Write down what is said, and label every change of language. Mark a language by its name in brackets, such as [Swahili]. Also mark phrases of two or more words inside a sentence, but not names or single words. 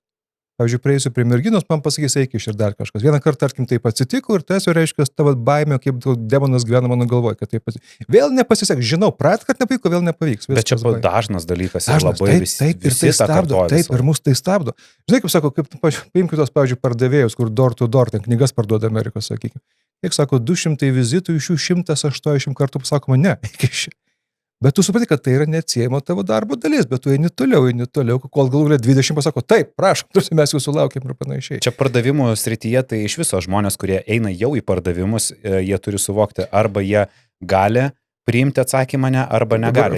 [Lithuanian] Pavyzdžiui, prieisiu prie merginos, man pasakys, eik iš ir dar kažkas. Vieną kartą, tarkim, taip atsitiko ir tas jau reiškia tavo baimė, kaip demonas gyvena mano galvoje, kad taip atsitiko. Vėl nepasiseks, žinau, kad nepavyko, vėl nepavyks. Bet čia dažnas dalykas, labai visi tai stabdo, taip, ir mus tai stabdo. Žinai, kaip sako, paimk kitos, pavyzdžiui, pardavėjus, kur [English] door to door, [Lithuanian] ten knygas parduoda Amerikos, sakykime. Kiek sako, 200 vizitų, iš jų 180 kartų pasakoma, ne, iki šiandien. Bet tu supranti, kad tai yra neatsiejama tavo darbo dalis, bet tu eini toliau, kol galų 20 pasako, taip, prašom, mes jūsų laukiam ir panašiai. Čia pardavimų srityje, tai iš viso žmonės, kurie eina jau į pardavimus, jie turi suvokti, arba jie gali priimti atsakymą ne, arba negali.